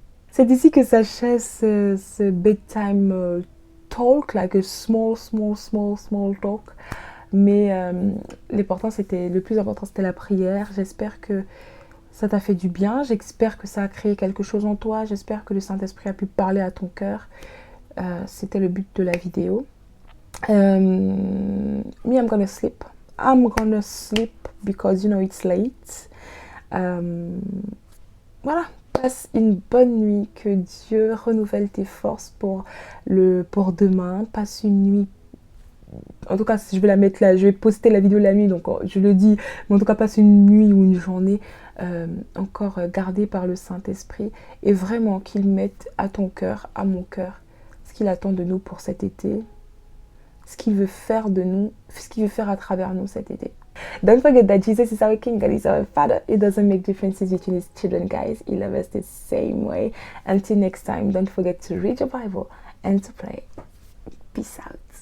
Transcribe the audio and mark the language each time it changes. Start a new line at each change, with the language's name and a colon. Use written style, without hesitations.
French: C'est ici que s'achève ce bedtime talk,
English: like a small talk.
French: Mais le plus important, c'était la prière. J'espère que ça t'a fait du bien. J'espère que ça a créé quelque chose en toi. J'espère que le Saint-Esprit a pu parler à ton cœur. C'était le but de la vidéo.
English: Me, I'm gonna sleep. I'm gonna sleep because, it's late.
French: Voilà. Passe une bonne nuit. Que Dieu renouvelle tes forces pour demain. Passe une nuit. En tout cas, je vais la mettre là. Je vais poster la vidéo la nuit. Donc, je le dis. Mais en tout cas, passe une nuit ou une journée encore gardée par le Saint-Esprit. Et vraiment qu'il mette à ton cœur, à mon cœur, ce qu'il attend de nous pour cet été, ce qu'il veut faire de nous, ce qu'il veut faire à travers nous cet été.
English: Don't forget that Jesus is our King, God is our Father. It doesn't make differences between His children, guys. He loves us the same way. Until next time, don't forget to read your Bible and to pray. Peace out.